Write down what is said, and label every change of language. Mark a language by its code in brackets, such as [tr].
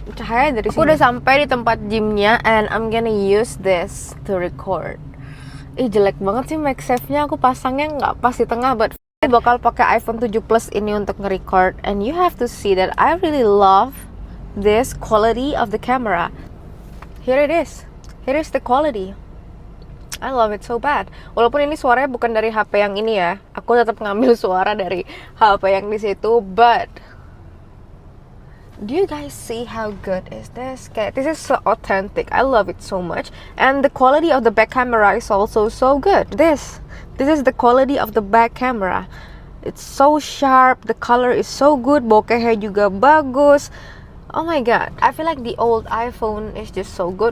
[id] Cahaya dari sini. Aku udah sampai di tempat gymnya, [en] and I'm gonna use this to record. [id] Jelek banget sih MagSafe-nya. Aku pasangnya nggak pas di tengah, but aku bakal pakai iPhone 7 Plus ini untuk nge-record. [en] And you have to see that I really love this quality of the camera. Here it is. Here is the quality. I love it so bad. [id] Walaupun ini suaranya bukan dari HP yang ini ya, aku tetap ngambil suara dari HP yang di situ. [en] But do you guys see how good is this? [id] Kayak, [en] this is so authentic. I love it so much. And the quality of the back camera is also so good. This is the quality of the back camera. It's so sharp. The color is so good. [id] Bokehnya juga bagus. [en] Oh my god, I feel like the old iPhone is just so good.